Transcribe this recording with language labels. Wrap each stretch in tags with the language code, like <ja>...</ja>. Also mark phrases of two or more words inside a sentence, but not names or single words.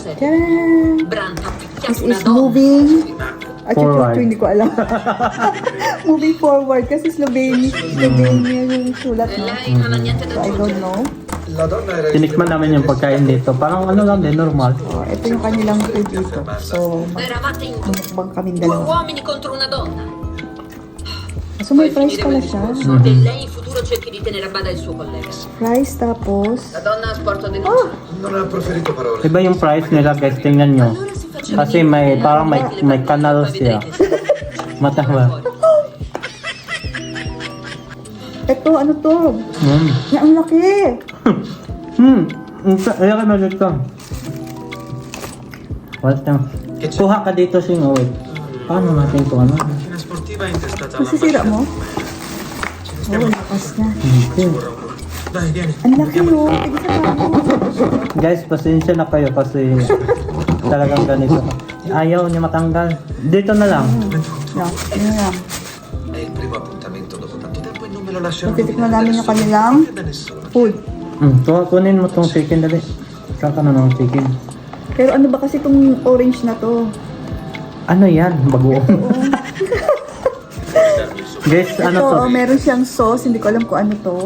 <tl>Tadaan!</tl> <en>This is moving. Forward. Actually,</en> <tl>hindi ko alam.</tl> <en>Moving forward</en> <tl>kasi Slovenia yung sulat, no?</tl> <en>So, I don't know.</en> <tl>Tinikman namin yung pagkain dito. Parang ano lang din, normal. So, ito yung kanilang food dito. So, mukbang kami dalawa.</tl> <it>uomini contro una donna.</it> <tl>So, may fries pala siya.</tl> <it>E lei in futuro cerchi di tenere a bada il suo collega.</it> <tl>Fries tapos...</tl> <it>La donna ha sporto denuncia. Non ha preferito parole.</it> <tl>Iba yung price nila guys, tingnan nyo. Kasi may, parang may kanal siya. Mataba. Ito, ano to? Mm. Ya, ang laki! Ayan ka na dito. Wait lang. Kuha ka dito sing wait. Paano natin ito ano?</tl> <it>Macchina sportiva intestata alla</it> <tl>Masisira mo?</tl> <it>Ci</it> <tl>Oh, lakas niya.</tl> <it>Dai, vieni.</it> <tl>Ang laki, oh. Tigisa ako. Guys, pasensya na kayo kasi talagang ganito. Ayaw niya matanggal. Dito na lang. Yeah, yun lang.</tl> <it>È il primo appuntamento dopo tanto tempo e non me lo lasciano.</it> <tl>So, titikman namin yung kanilang</tl> <it>Da nessuno.</it> <tl>food. Kunin mo tong chicken dali. Kaka na ng chicken. Pero ano ba kasi itong orange na to? Ano yan? Bagoong. Guys, Ito, ano to? meron siyang sauce. Hindi ko alam kung ano to.</tl>